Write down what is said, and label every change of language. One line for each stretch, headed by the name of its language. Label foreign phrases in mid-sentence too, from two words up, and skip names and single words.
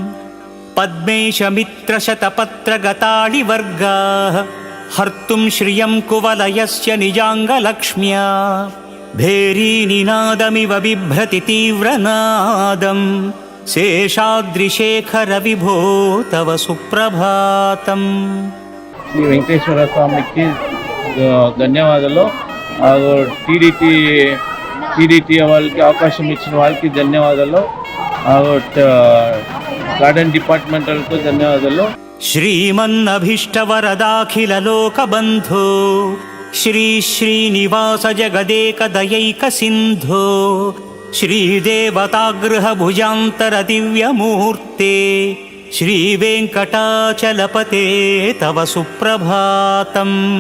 Sanskrit: पद्मेशमित्रशतपत्रगताळिवर्गाः हर्तुं श्रियं कुवलयस्य निजाङ्गलक्ष्म्या भेरीनिनादमिव बिभ्रति तीव्रनादम् शेषाद्रिशेखर विभो तव सुप्रभातम्।
Telugu: శ్రీ వెంకటేశ్వర స్వామికి ధన్యవాదాలు. టీడీటీ వాళ్ళకి అవకాశం ఇచ్చిన వాళ్ళకి ధన్యవాదాలు.
English: garden department
Telugu: వాళ్ళకు ధన్యవాదాలు.
Sanskrit: श्रीमन्नभीष्टवरदाखिललोकबन्धो श्री श्रीनिवास जगदेकदयैकसिन्धो श्रीदेवतागृहभुजान्तर दिव्यमूर्ते श्रीवेङ्कटाचलपते तव सुप्रभातम्।